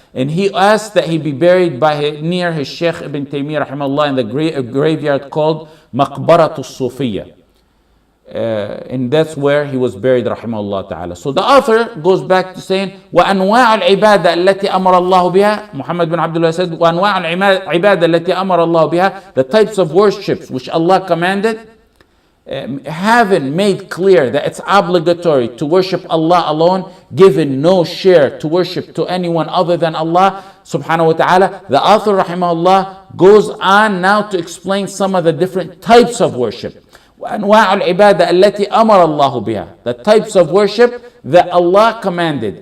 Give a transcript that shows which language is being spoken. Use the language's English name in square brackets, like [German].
[English] And he asked that he be buried near his Shaykh Ibn Taymiyyah, rahimahullah, in the graveyard called Maqbaratul Sufiyya. And that's where he was buried, rahimahullah ta'ala. So the author goes back to saying, [Arabic] وَأَنْوَاعُ الْعِبَادَةِ الَّتِي أَمَرَ اللَّهُ بِهَا. [English] Muhammad bin Abdullah said, [Arabic] وَأَنْوَاعُ الْعِبَادَةِ الَّتِي أَمَرَ اللَّهُ بِهَا. [English] The types of worships which Allah commanded, having made clear that it's obligatory to worship Allah alone, given no share to worship to anyone other than Allah subhanahu wa ta'ala. The author, rahimahullah, goes on now to explain some of the different types of worship. [Arabic] وأنواع العبادة التي أمر الله بها. [English] The types of worship that Allah commanded.